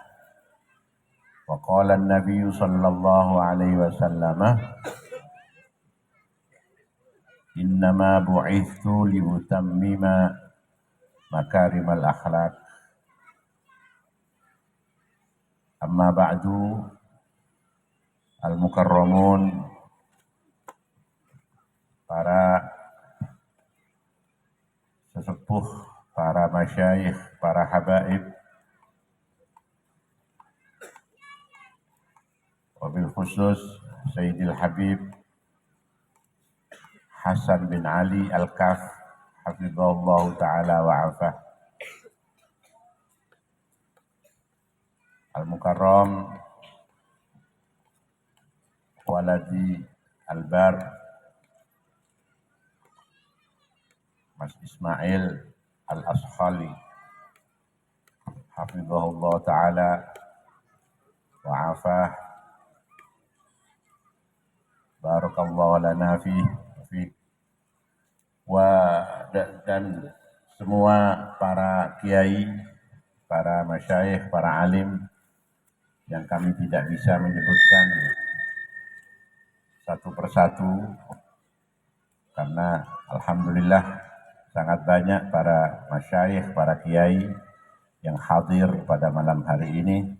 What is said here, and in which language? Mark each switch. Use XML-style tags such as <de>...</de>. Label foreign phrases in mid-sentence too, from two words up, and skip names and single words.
<ar>وقال النبي صلى الله عليه وسلم إنما بعثت لأتمم مكارم الأخلاق. أما بعد, المكرمون,</ar> <id>para sesepuh, para masyayikh, para habaib,</id> <ar>وبالخصوص سيدي الحبيب حسن بن علي الكاف حفظه الله تعالى وعافاه. المكرم ولدي البار Mas إسماعيل الأشخالي حفظه الله تعالى وعافاه. بارك الله لنا في</ar> <id>dan semua para kiai, para masyayikh, para alim yang kami tidak bisa menyebutkan satu persatu karena alhamdulillah sangat banyak para masyayikh, para kiai yang hadir pada malam hari ini.</id>